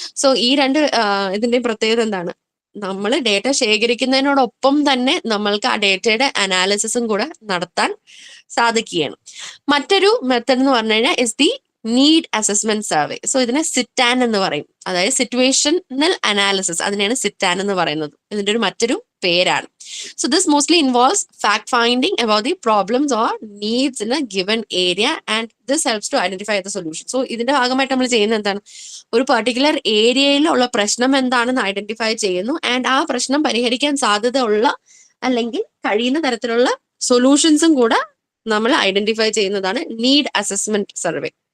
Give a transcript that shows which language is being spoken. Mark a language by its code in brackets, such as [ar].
[ml] So ഈ രണ്ട് ഇതിന്റെ പ്രത്യേകത എന്താണ്, നമ്മൾ ഡേറ്റ ശേഖരിക്കുന്നതിനോടൊപ്പം തന്നെ നമ്മൾക്ക് ആ ഡേറ്റയുടെ അനാലിസിസും കൂടെ നടത്താൻ സാധിക്കുകയാണ്. മറ്റൊരു മെത്തഡ് എന്ന് പറഞ്ഞു കഴിഞ്ഞാൽ [en] Is the need assessment survey. [ml] So ഇതിനെ സിറ്റാൻ എന്ന് പറയും, അതായത് സിറ്റുവേഷണൽ അനാലിസിസ്, അതിനെയാണ് സിറ്റാൻ എന്ന് പറയുന്നത്. ഇതിന്റെ ഒരു മറ്റൊരു പേരാണ്. [en] So this mostly involves fact finding about the problems or needs in a given area, and this helps to identify the solution. [ml] So ഇതിന്റെ ഭാഗമായിട്ട് നമ്മൾ ചെയ്യുന്നത് എന്താണ്, ഒരു പെർട്ടിക്കുലർ ഏരിയയിലുള്ള പ്രശ്നം എന്താണെന്ന് ഐഡന്റിഫൈ ചെയ്യുന്നു, ആൻഡ് ആ പ്രശ്നം പരിഹരിക്കാൻ സാധ്യതയുള്ള അല്ലെങ്കിൽ കഴിയുന്ന തരത്തിലുള്ള സൊല്യൂഷൻസും കൂടെ നമ്മൾ ഐഡന്റിഫൈ ചെയ്യുന്നതാണ് നീഡ് അസസ്മെന്റ് സർവേ.